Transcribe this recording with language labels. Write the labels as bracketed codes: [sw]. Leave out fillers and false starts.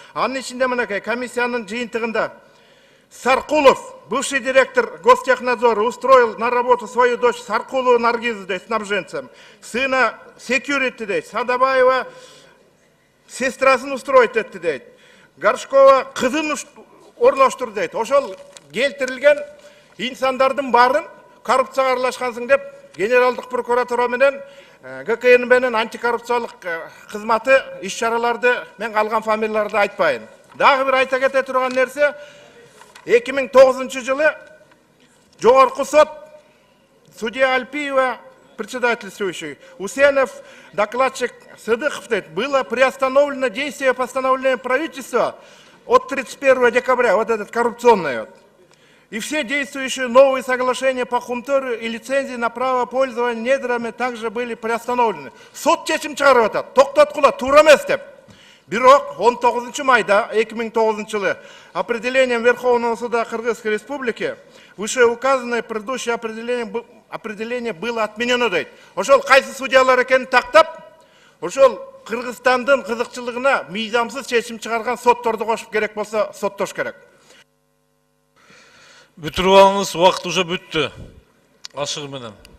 [ky] Анын ичинде мынакей комиссиянын жыйынтыгында Саркулов, [ru] бывший директор Гостехнадзора, устроил на работу свою дочь Саркулову Наргизу, снабженцем, сына [ky] security дейт, Садабаева сестрасын устроить этти дейт, Горшкова кызын орноштур дейт. Ошол келтирилген инсандардын баарын коррупцияга аралашкансың деп генералдык прокуратура менен ГКН менен антикоррупциялык кызматы иш-чараларды мен алган фамилияларды айтпайын. Дагы бир айта кете турган нерсе, 2009 жылы жогорку сот [ru] судья Альпиева, председательствующий, Усенов, докладчик Сыдыхов, было приостановлено действие постановления правительства от 31 декабря, вот этот коррупционный. И все действующие новые соглашения по хумтору и лицензии на право пользования недрами также были приостановлены. [ky] Сот чечим чыгарып атат, токтоткула, туура эмес деп. Бирок 19 майда 2009 жылы [ru] определением Верховного суда Кыргызской Республики вышеуказанное предыдущее определение было отменено дейт. [ky] Ошол кайсы судьялар экенин тактап, ошол Кыргызстандын кызыкчылыгына мыйзамсыз чечим чыгарган сотторду кошуп керек болсо соттош керек. Бүтүрүп алыңыз, убакыт уже бүттү. Ашыгы менен.